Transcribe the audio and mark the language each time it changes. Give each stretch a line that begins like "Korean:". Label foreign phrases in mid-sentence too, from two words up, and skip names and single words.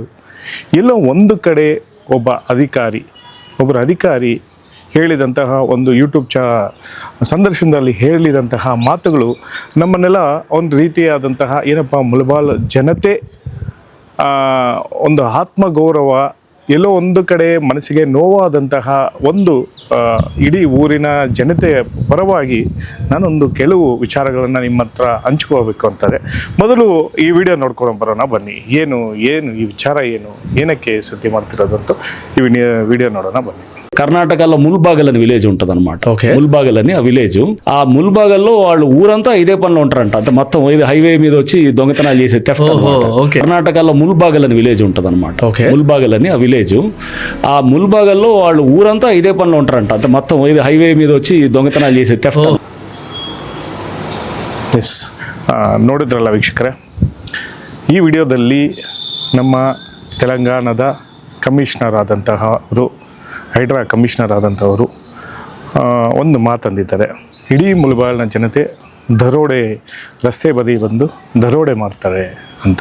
Kannada: ಎಲ್ಲೋ ಒಂದು ಕಡೆ ಒಬ್ಬರ ಅಧಿಕಾರಿ ಹೇಳಿದಂತಹ ಒಂದು ಯೂಟ್ಯೂಬ್ ಸಂದರ್ಶನದಲ್ಲಿ ಹೇಳಿದಂತಹ ಮಾತುಗಳು ನಮ್ಮನ್ನೆಲ್ಲ ಒಂದು ರೀತಿಯಾದಂತಹ ಏನಪ್ಪ ಮುಳಬಾಲ್ ಜನತೆ ಒಂದು ಆತ್ಮಗೌರವ, ಎಲ್ಲೋ ಒಂದು ಕಡೆ ಮನಸ್ಸಿಗೆ ನೋವಾದಂತಹ ಒಂದು ಇಡೀ ಊರಿನ ಜನತೆಯ ಪರವಾಗಿ ನಾನೊಂದು ಕೆಲವು ವಿಚಾರಗಳನ್ನು ನಿಮ್ಮ ಹತ್ರ ಹಂಚ್ಕೋಬೇಕು ಅಂತಾರೆ. ಮೊದಲು ಈ ವಿಡಿಯೋ ನೋಡ್ಕೊಂಡು ಬರೋಣ ಬನ್ನಿ. ಏನು ಈ ವಿಚಾರ ಏನಕ್ಕೆ ಸುದ್ದಿ ಮಾಡ್ತಿರೋದಂತೂ ಈ ವಿಡಿಯೋ ನೋಡೋಣ బన్నీ.
Telugu: కర్ణాటకలో ముల్బాగల్ అని విలేజ్ ఉంటుంది అనమాట. ముల్బాగల్ అని ఆ విలేజ్. ఆ ముల్బాగల్లో వాళ్ళు ఊరంతా ఇదే పనిలో ఉంటారంట. అంత మొత్తం ఇది హైవే మీద వచ్చి దొంగతనాలు చేసే థెఫ్ట్. కర్ణాటకలో ముల్బాగల్ అని విలేజ్ ఉంటుంది అనమాట. ముల్బాగల్ అని ఆ విలేజ్. ఆ ముల్బాగల్లో వాళ్ళు ఊరంతా ఇదే పనిలో ఉంటారంట. అంత మొత్తం ఇది హైవే మీద వచ్చి దొంగతనాలు చేసే థెఫ్ట్.
Kannada: ಎಸ್, ನೋಡಿದ್ರಲ್ಲ ವೀಕ್ಷಕರೇ, ಈ ವಿಡಿಯೋದಲ್ಲಿ ನಮ್ಮ ತೆಲಂಗಾಣದ ಕಮಿಷನರ್ ಆದಂತಹವರು, ಹೈಡ್ರಾ ಕಮಿಷನರ್ ಆದಂಥವರು ಒಂದು ಮಾತಂದಿದ್ದಾರೆ. ಇಡೀ ಮುಳಬಾಗಿಲಿನ ಜನತೆ ರಸ್ತೆ ಬದಿ ಬಂದು ದರೋಡೆ ಮಾಡ್ತಾರೆ ಅಂತ.